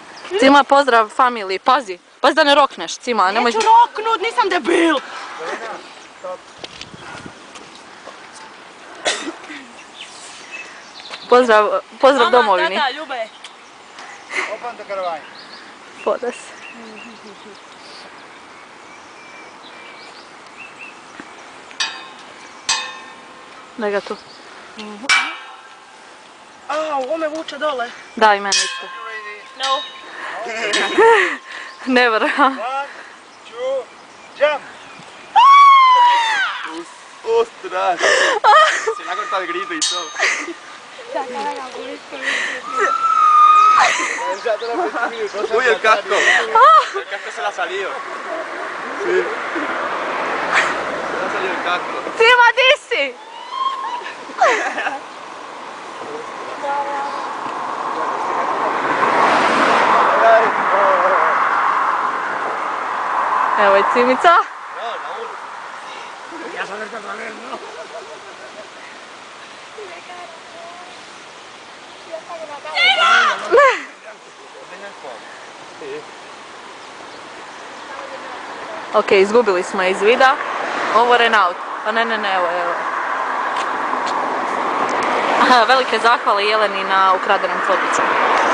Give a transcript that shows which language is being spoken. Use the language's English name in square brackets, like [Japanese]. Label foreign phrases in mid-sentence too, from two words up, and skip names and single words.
[Croatian] Cima, pozdrav familiji, pazi. Pazi da ne rokneš, Cima, nemoj... Neću roknut, nisam debil! Pozdrav domovini. Mama, tata, ljube. [English] Open the caravan. [Croatian] Podes. Daj ga tu. Au, ovo me vuče dole. Da, i meni isto. [English] No. Never. 1, 2, jump! [Spanish] ¡Ostras! Se le ha cortado el grito y todo. ¡Uy, el casco! El casco se le ha salido. Sí. Se le ha salido el casco. [Croatian] Cima, di si? Evo je Cimica. [Spanish] Ya sabes que otra vez, ¿no? [Croatian] Ok, izgubili smo je iz vida. Ovo Renault. Pa ne, evo. Aha, velike zahvale Jeleni na ukradenom fotiću.